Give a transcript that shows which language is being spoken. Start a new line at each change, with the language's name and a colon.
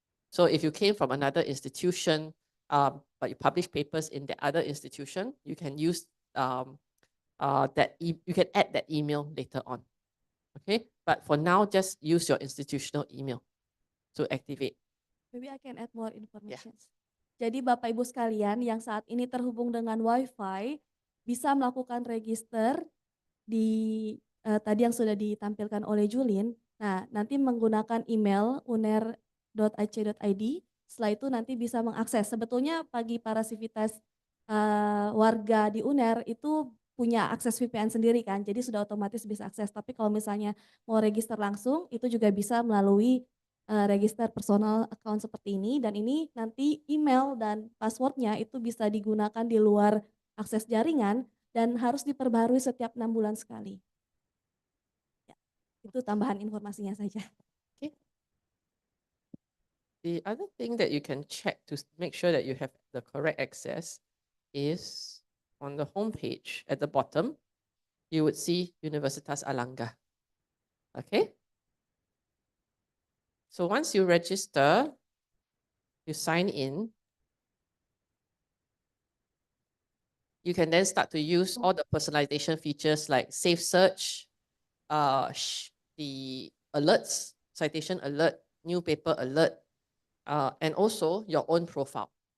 English: So if you came from another institution, but you publish papers in the other institution, you can use you can add that email later on. Okay, but for now, just use your institutional email to activate. Maybe I can add more information.
Indonesian: Jadi Bapak Ibu sekalian yang saat ini terhubung dengan Wi-Fi bisa melakukan register di tadi yang sudah ditampilkan oleh Julin. Nah, nanti menggunakan email uner.ac.id. Setelah itu nanti bisa mengakses. Sebetulnya bagi para sivitas warga di UNER itu punya akses VPN sendiri kan, jadi sudah otomatis bisa akses. Tapi kalau misalnya mau register langsung, itu juga bisa melalui register personal account seperti ini, dan ini nanti email dan passwordnya itu bisa digunakan di luar akses jaringan dan harus diperbarui setiap 6 bulan sekali. Ya, itu tambahan informasinya saja.
English: Okay. The other thing that you can check to make sure that you have the correct access is on the home page at the bottom, you would see Universitas Alangga. Okay. So once you register, you sign in, you can then start to use all the personalization features like safe search, the alerts, citation alert, new paper alert, and also your own profile.